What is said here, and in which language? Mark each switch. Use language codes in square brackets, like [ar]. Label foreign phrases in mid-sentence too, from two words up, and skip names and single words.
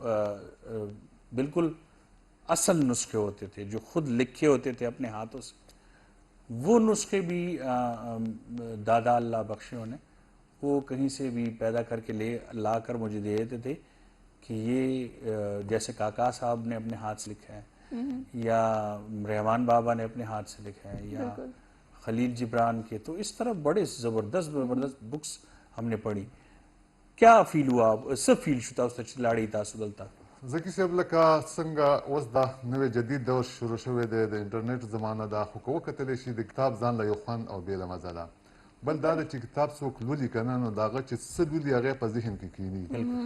[ur] بالکل اصل نسخے ہوتے تھے جو خود لکھے ہوتے تھے اپنے ہاتھوں سے وہ نسخے بھی دادا اللہ بخشے انہیں وہ کہیں سے بھی پیدا کر کے لا کر مجھے دے دیتے تھے کہ یہ جیسے کاکا صاحب نے اپنے ہاتھ سے لکھا ہے یا رحمان بابا نے اپنے ہاتھ سے لکھے ہیں یا خلیل جبران کے. تو اس طرح بڑے زبردست بکس ہم نے پڑھی. کیا فیل ہوا [ps] څه فیل شو تاسو ته چې لاړې تاسو دلته؟ زکي صاحب لکه څنګه اوس دا نوې جدید دور شروع شوی دی د انټرنیټ زمانه ده، خو که وکتلی شي د کتاب ځان له یو خوند او بېله مزه ده. بل دا ده چې کتاب څوک لولي که نه، نو د هغه چې څه لولي هغه په ذهن کې کښېني.